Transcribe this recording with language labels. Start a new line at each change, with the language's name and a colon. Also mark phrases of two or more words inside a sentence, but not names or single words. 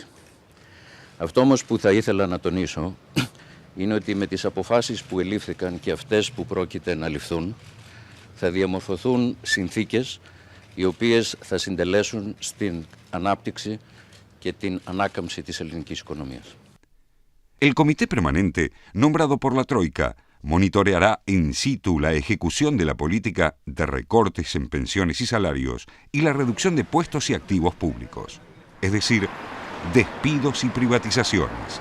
Greek: Αυτό όμως που θα ήθελα να τονίσω είναι ότι με τις αποφάσεις που ελήφθηκαν και αυτές που πρόκειται να ληφθούν θα διαμορφωθούν συνθήκες οι οποίες θα συντελέσουν στην ανάπτυξη και την ανάκαμψη της ελληνικής οικονομίας.
Spanish: El comité permanente, nombrado por la Troika, monitoreará in situ la ejecución de la política de recortes en pensiones y salarios y la reducción de puestos y activos públicos, es decir, despidos y privatizaciones.